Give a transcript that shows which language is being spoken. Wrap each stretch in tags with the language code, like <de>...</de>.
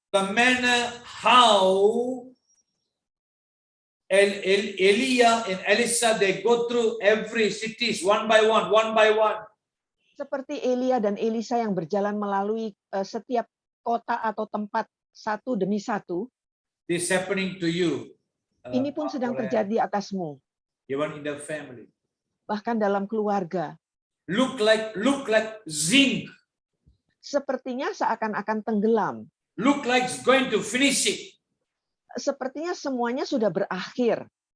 <en>the manner how Elia and Elisha, they go through every cities one by one.</en> <id>seperti Elia dan Elisa yang berjalan melalui setiap kota atau tempat satu demi satu,</id> <en>This happening to you.</en> <id>ini pun sedang terjadi atasmu,</id> <en>Even in the family.</en> <id>bahkan dalam keluarga.</id> <en>Look like zinc.</en> <id>Sepertinya seakan-akan tenggelam.</id> <en>Look like it's going to finish it.</en> <id>Sepertinya semuanya sudah berakhir.</id>